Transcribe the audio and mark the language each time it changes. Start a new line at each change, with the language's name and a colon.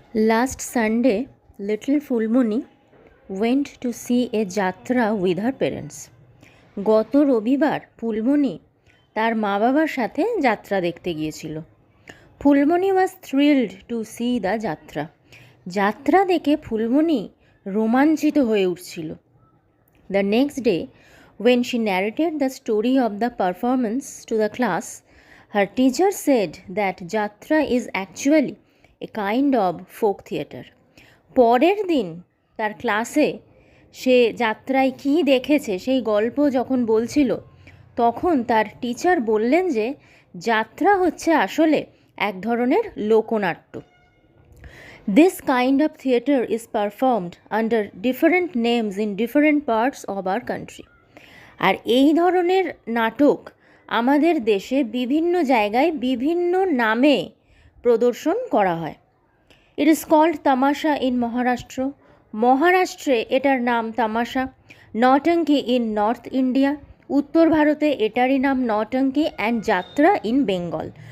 English: Last Sunday, little Fulmoni went to see a jatra with her parents.
Bangla: গত রবিবার ফুলমণি তার মা বাবার সাথে যাত্রা দেখতে গিয়েছিল।
English: Phulmoni was thrilled to see the jatra.
Bangla: যাত্রা দেখে ফুলমণি রোমাঞ্চিত হয়ে উঠছিল।
English: The next day when she narrated the story of the performance to the class, her teacher said that jatra is actually a kind of folk theatre.
Bangla: পরের দিন তার ক্লাসে সে যাত্রায় কী দেখেছে সেই গল্প যখন বলছিল, তখন তার টিচার বললেন যে যাত্রা হচ্ছে আসলে এক ধরনের লোকনাট্য।
English: This kind of theatre is performed under different names in different parts of our country.
Bangla: আর এই ধরনের নাটক আমাদের দেশে বিভিন্ন জায়গায় বিভিন্ন নামে প্রদর্শন করা হয়।
English: It is called tamasha in Maharashtra.
Bangla: মহারাষ্ট্রে এটার নাম তামাশা।
English: Nautanki in north India.
Bangla: উত্তর ভারতে এটারই নাম নটঙ্কি
English: And jatra in Bengal.